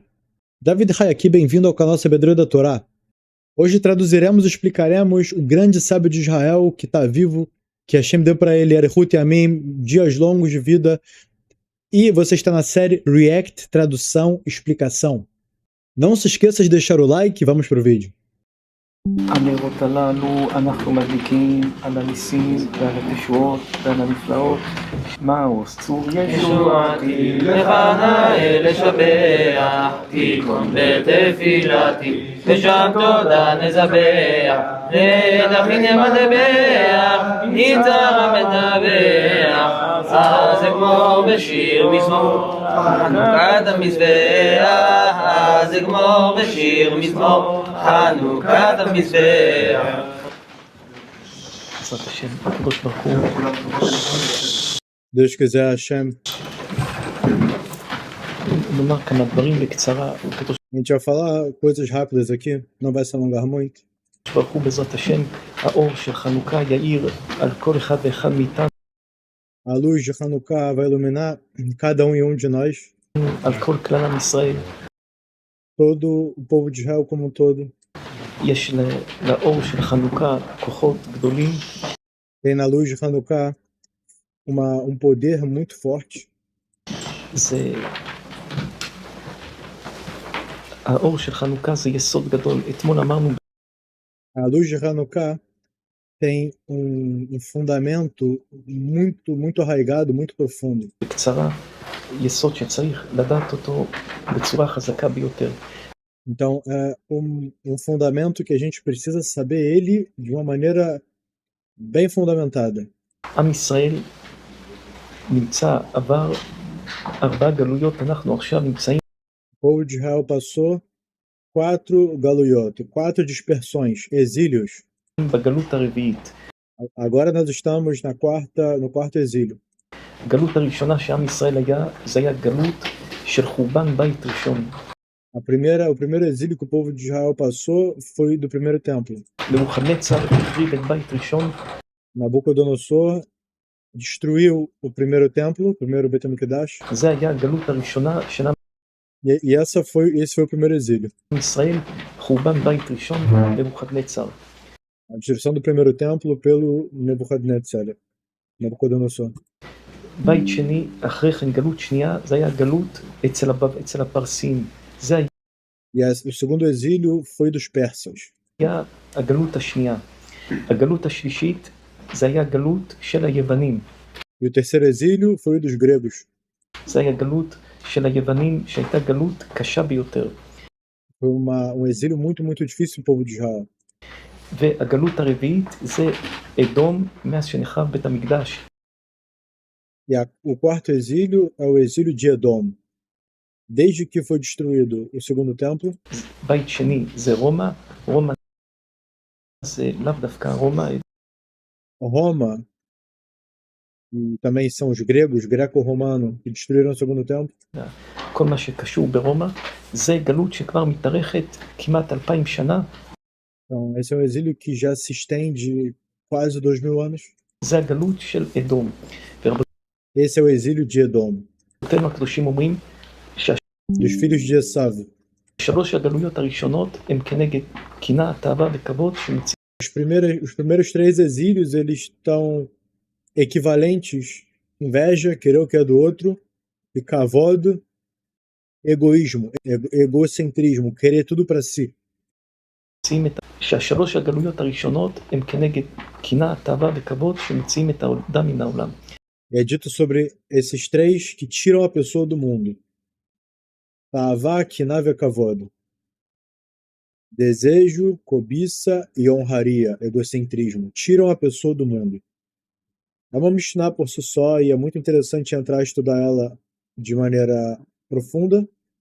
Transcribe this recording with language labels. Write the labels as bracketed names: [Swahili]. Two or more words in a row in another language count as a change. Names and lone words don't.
[Portuguese] David Hayaki, bem-vindo ao canal Sabedoria da Torá. Hoje traduziremos e explicaremos o grande sábio de Israel que está vivo, que Hashem deu para ele, [Hebrew] אריכות ימים, [Portuguese] dias longos de vida. E você está na série React, tradução, explicação. Não se esqueça de deixar o like e vamos para o vídeo. [Hebrew] הנרות הללו אנחנו מדליקים על הניסים ועל התשועות ועל הנפלאות. מהו צור ישועתי לך נאה לשבח. תיקון בתפילתי ושם תודה נזבח. נדחין ימדבח ניצר מדבח. אז אגמור בשיר מזמור חנוכת המזבח. אז אגמור בשיר מזמור חנוכת המזבח. בעזרת השם, הקדוש ברוך הוא. [Portuguese] Deus quiser, Hashem. [Hebrew] נאמר כמה דברים בקצרה. [Portuguese] A gente vai falar coisas rápidas aqui, não vai se alongar muito. [Hebrew] הקדוש ברוך הוא בעזרת השם, האור של חנוכה יאיר על כל אחד ואחד מאיתנו. [Portuguese] A luz de Hanukkah vai iluminar cada um de nós, [Hebrew] על כל כלל עם ישראל. [Portuguese] todo o povo de Israel como um todo. [Hebrew] יש לאור של חנוכה כוחות גדולים. [Portuguese] Tem na luz de Hanukkah poder muito forte. [Hebrew] זה האור של חנוכה זה יסוד גדול. אתמול אמרנו [Portuguese] A luz de Hanukkah tem fundamento muito arraigado, muito profundo. [Hebrew] בקצרה, יסוד שצריך לדעת אותו בצורה חזקה ביותר. [Portuguese] Então, é fundamento que a gente precisa saber ele de uma maneira bem fundamentada. [Hebrew] עם ישראל נמצא, עבר 4 גלויות, אנחנו עכשיו נמצאים [Portuguese] O povo de Israel passou 4 galuyot, 4 dispersões, exílios. [Hebrew] בגלות הרביעית. [Portuguese] Agora nós estamos no quarto exílio. [Hebrew] הגלות הראשונה שעם ישראל היה, זה היה גלות של חורבן בית ראשון. [Portuguese] O primeiro exílio que o povo de Israel passou foi do primeiro templo. [Hebrew] נבוכדנצר החריב את בית ראשון. [Portuguese] Nabucodonosor destruiu o primeiro templo, o primeiro [Hebrew] בית המקדש. זה היה הגלות הראשונה של עם [Portuguese] E esse foi o primeiro exílio. [Hebrew] ישראל, חורבן בית ראשון, נבוכדנצר. [Portuguese] A destruição do primeiro templo pelo Nabucodonosor. [Hebrew] בית שני, אחרי כן גלות שנייה, זה היה גלות אצל הפרסים. זה [Portuguese] E o segundo exílio foi dos persas. [Hebrew] היה הגלות השנייה. הגלות השלישית, זה היה גלות של היוונים. [Portuguese] E o terceiro exílio foi o dos gregos. [Hebrew] זה היה גלות של היוונים, שהייתה גלות קשה ביותר. [Portuguese] Foi exílio muito difícil para o povo de Israel. [Hebrew] והגלות הרביעית זה אדום מאז שנחרב בית המקדש. [Portuguese] E o quarto exílio é o exílio de Edom. Desde que foi destruído o segundo templo. [Hebrew] בית שני זה רומא. רומא זה לאו דווקא רומא. [Portuguese] Roma, e também são os gregos, greco-romano, que destruíram o segundo templo. [Hebrew] כל מה שקשור ברומא זה גלות שכבר מתארכת כמעט 2000 שנה. [Portuguese] Então, esse é um exílio que já se estende quase 2000 anos. [Hebrew] זה הגלות של אדום. [Portuguese] Esse é o exílio de Edom. [Hebrew] רבותינו הקדושים אומרים [Portuguese] Dos filhos de Esav. [Hebrew] שלוש הגלויות הראשונות הם כנגד קנאה, תאווה וכבוד שמציעים. [Portuguese] Os primeiros 3 exílios, eles estão equivalentes: inveja, querer o que é do outro, e kavod, egoísmo, egocentrismo, querer tudo para si. [Hebrew] שהשלוש הגלויות הראשונות הם כנגד קנאה, תאווה וכבוד שמוציאים את האדם מן העולם. [Portuguese] É dito sobre esses três que tiram a pessoa do mundo. [Hebrew] תאווה, קנאה וכבוד. [Portuguese] Desejo, cobiça e honraria, egocentrismo. Tiram a pessoa do mundo. É uma Mishnah por si só e é muito interessante entrar e estudar ela de maneira profunda.